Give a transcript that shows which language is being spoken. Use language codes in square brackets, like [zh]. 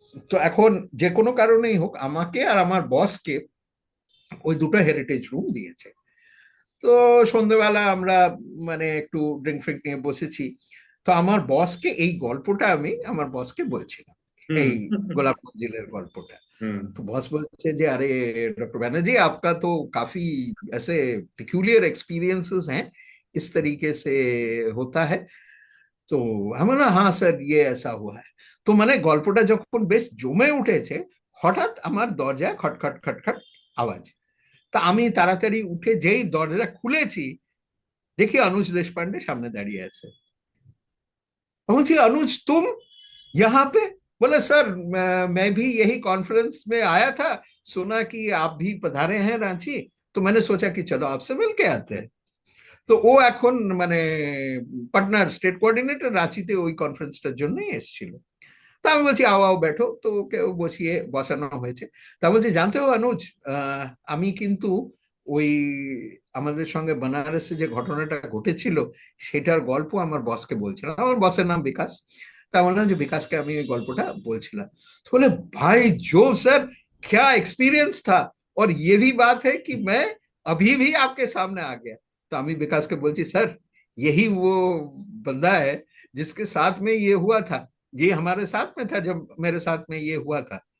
[bn] তো এখন যে কোনো কারণেই হোক, আমাকে আর আমার বসকে ওই দুটো হেরিটেজ রুম দিয়েছে। তো সন্ধ্যেবেলা আমরা মানে একটু ড্রিঙ্ক ফ্রিঙ্ক নিয়ে বসেছি। তো আমার বসকে এই গল্পটা আমি আমার বসকে বলছিলাম, হুম। এই গোলাপ মঞ্জিলের গল্পটা। হুম। [hi] तो बॉस बोलते जे अरे डॉक्टर बैनर्जी, आपका तो काफी ऐसे पिक्यूलियर एक्सपीरियंसेस हैं, इस तरीके से होता है। [bn] তো আমি না, হ্যাঁ স্যার ইয়ে [hi] ऐसा हुआ है। [bn] তো মানে গল্পটা যখন বেশ জমে উঠেছে, হঠাৎ আমার দরজায় খটখট খটখট আওয়াজ। তা আমি তাড়াতাড়ি উঠে যেই দরজা খুলেছি, দেখি অনুজ দেশপাंडे সামনে দাঁড়িয়ে আছে। আমি বলছি, [hi] अनुज तुम यहाँ पे? बोले सर मैं भी यही कॉन्फ्रेंस में आया था, सुना कि आप भी पधारे हैं रांची, तो मैंने सोचा कि चलो आपसे मिल के आते हैं। [bn] তো ও এখন মানে পাটনার স্টেট কোঅর্ডিনেটর, রাঁচিতে ওই কনফারেন্সটার জন্যই এসেছিল। তা আমি বলছি [hi] আও আও बैठो, [bn] তো ওকে বসিয়ে বসানো হয়েছে। তা বলছি, জানতে हो अनुज, আহ, আমি কিন্তু ওই আমাদের সঙ্গে বেনারসে যে ঘটনাটা ঘটেছিল, সেটার গল্প আমার বসকে বলছিলাম। আমার বসের নাম বিকাশ। তা বললাম যে বিকাশকে আমি ওই গল্পটা বলছিলাম। [hi] তো বলে, भाई जो सर, क्या एक्सपीरियंस था, और ये भी बात है कि मैं अभी भी आपके सामने आ गया। तो [bn] আমি বিকাশকে বলছি, [hi] স্যার यही वो बंदा है जिसके साथ में ये हुआ था, ये हमारे साथ में था जब मेरे साथ में ये हुआ था।